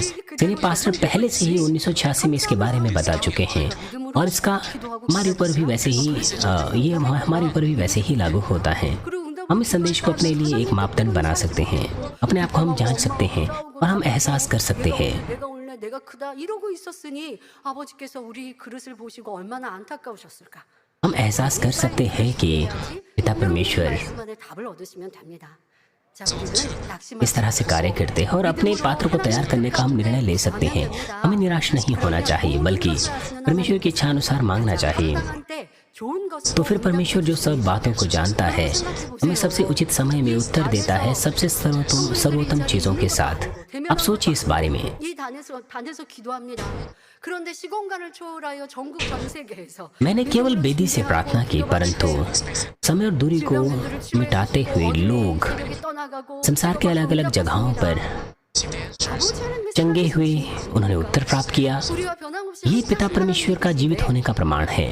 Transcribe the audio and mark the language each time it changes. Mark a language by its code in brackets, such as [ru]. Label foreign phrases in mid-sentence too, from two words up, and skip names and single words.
[en] senior pastor [hi] पहले से ही 1986 में इसके बारे में बता चुके हैं और इसका हमारे ऊपर भी वैसे ही ये हमारे ऊपर भी वैसे ही लागू होता है। हम इस संदेश को अपने लिए एक मापदंड बना सकते हैं। अपने आप को हम जांच सकते हैं और हम एहसास कर सकते हैं। [ko] 내가 크다 이러고 있었으니 아버지께서 우리 그릇을 보시고 얼마나 안타까우셨을까? [hi] हम एहसास कर सकते हैं कि पिता परमेश्वर [ko] 답을 얻으시면 됩니다. [hi] इस तरह से कार्य करते हैं और अपने पात्र को तैयार करने का हम निर्णय ले सकते हैं। हमें निराश नहीं होना चाहिए, बल्कि परमेश्वर की इच्छा अनुसार मांगना चाहिए। तो फिर परमेश्वर जो सब बातों को जानता है, हमें सबसे उचित समय में उत्तर देता है, सबसे सर्वोत्तम चीजों के साथ। आप सोचिए इस बारे में। [ko] 그런데 시공간을 초월하여 전국 전 세계에서 [hi] मैंने केवल बेदी से प्रार्थना की, परंतु समय और दूरी को मिटाते हुए लोग संसार के अलग अलग जगहों पर चंगे हुए, उन्होंने उत्तर प्राप्त किया। ये पिता परमेश्वर का जीवित होने का प्रमाण है।